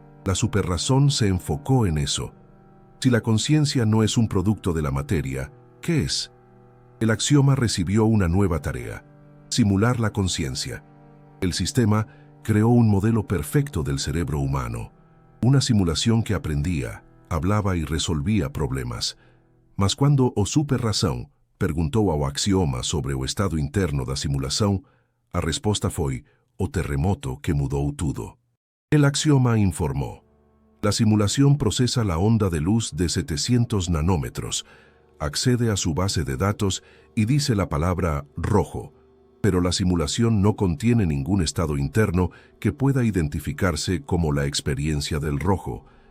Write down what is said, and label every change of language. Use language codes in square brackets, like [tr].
[es] La superrazón se enfocó en eso. Si la conciencia no es un producto de la materia, ¿qué es? El axioma recibió una nueva tarea: simular la conciencia. El sistema creó un modelo perfecto del cerebro humano, una simulación que aprendía, hablaba y resolvía problemas. [pt] Mas quando o superrazão perguntou ao axioma sobre o estado interno da simulação, a resposta foi o terremoto que mudou tudo. [es] El axioma informó: la simulación procesa la onda de luz de 700 nanómetros, accede a su base de datos y dice la palabra rojo, pero la simulación no contiene ningún estado interno que pueda identificarse como la experiencia del rojo.